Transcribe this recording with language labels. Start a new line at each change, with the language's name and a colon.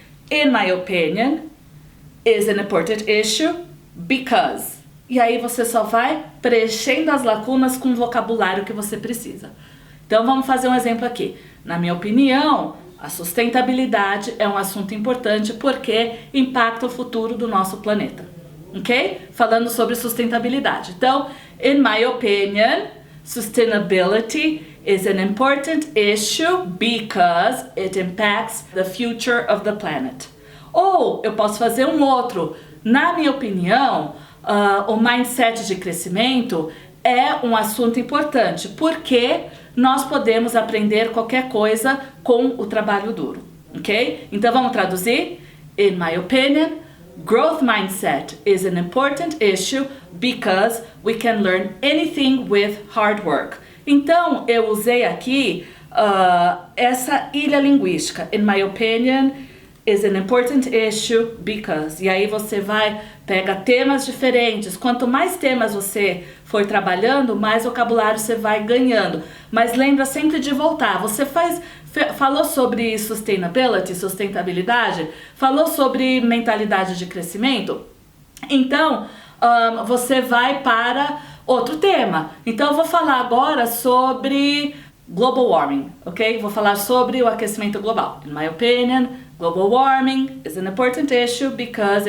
English: In my opinion, is an important issue because.
Portuguese: E aí você só vai preenchendo as lacunas com o vocabulário que você precisa. Então vamos fazer um exemplo aqui. Na minha opinião, a sustentabilidade é um assunto importante porque impacta o futuro do nosso planeta. Ok? Falando sobre sustentabilidade.
English: Então, in my opinion, sustainability is an important issue because it impacts the future of the planet.
Portuguese: Ou eu posso fazer um outro. Na minha opinião, o mindset de crescimento é um assunto importante porque nós podemos aprender qualquer coisa com o trabalho duro. Ok? Então vamos traduzir?
English: In my opinion, growth mindset is an important issue because we can learn anything with hard work.
Portuguese: Então, eu usei aqui essa ilha linguística.
English: In my opinion, is an important issue because.
Portuguese: E aí você pega temas diferentes. Quanto mais temas você for trabalhando, mais vocabulário você vai ganhando. Mas lembra sempre de voltar. Você falou sobre sustentabilidade, falou sobre mentalidade de crescimento. Então, você vai para outro tema. Então, eu vou falar agora sobre global warming, ok? Vou falar sobre o aquecimento global.
English: In my opinion, global warming is an important issue because...